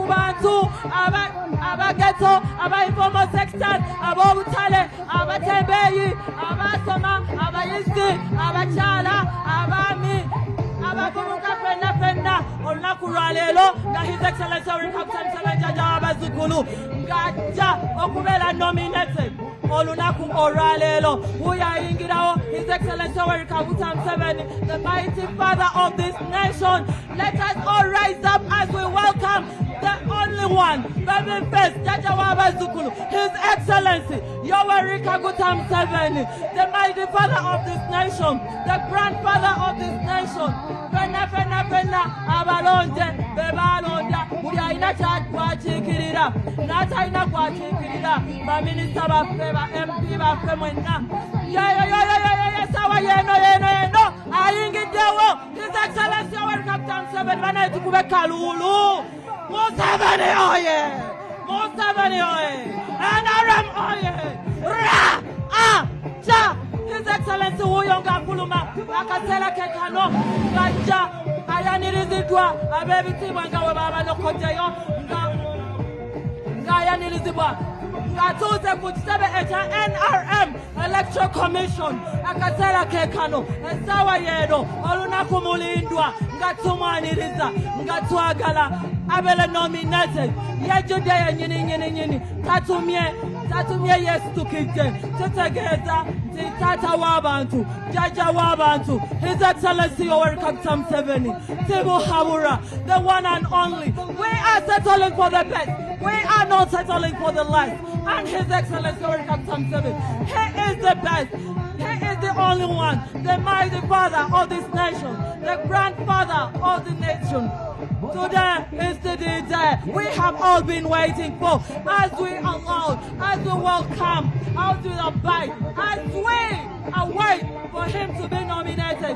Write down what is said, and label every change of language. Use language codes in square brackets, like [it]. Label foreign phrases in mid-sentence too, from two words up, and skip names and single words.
[lg] bantu abageto, aba- [en] informal sectors, [lg] ab'obutale, abatembeeyi, abasoma, abayizi, abakyala, abaami, abavubuka fenna olunaku lwaleero nga His Excellency Yoweri Kaguta Museveni Jajawa bazukulu ng'ajja okubeera nominated olunaku olwaleero. Uyayingirawo His Excellency Yoweri Kaguta Museveni, [en] the mighty father of this nation. Let us all rise up as we welcome the only one, baby face, [lg] Jajawa bazukulu, His Excellency Yoweri Kaguta Museveni, [en] the mighty father of this nation, the grandfather of this nation. [lg] Fena abalonde bebalonda buli alina kyatwala kwatiikirira n'atalina kwatiikirira baminisita baffe ba MP baffe mwenna sawa yeno ayingiddewo His Excellency Yoweri Kaguta Museveni banaye tukube kalulu Museveni oye Museveni oye NRM oye ra cha His Excellency huyo ngafuluma akaseera ke kano ngajja ayaniriziddwa ab'ebitiibwa nga bwe baba lokojeyo ng'ayanirizibwa ng'atuuze ku kitebe ekya NRM Electoral Commission akaseera ke kano essaawa yeeno olunaku mulindwa nga tumwaniriza nga twagala abele nominated yejjudde yennyini tatumye yeesitukidde kitegeeza nti taata w'abantu jjajja w'abantu His Excellency Yoweri Kaguta Museveni Tibuhabura, [en] the one and only. We are settling for the best. We are not settling for the less. And His Excellency Yoweri Kaguta Museveni, he is the best. He is the only one, the mighty father of this nation, the grandfather of the nation. Today is the day we have all been waiting for, as we allow, as we welcome, as we abide, as we await for him to be nominated.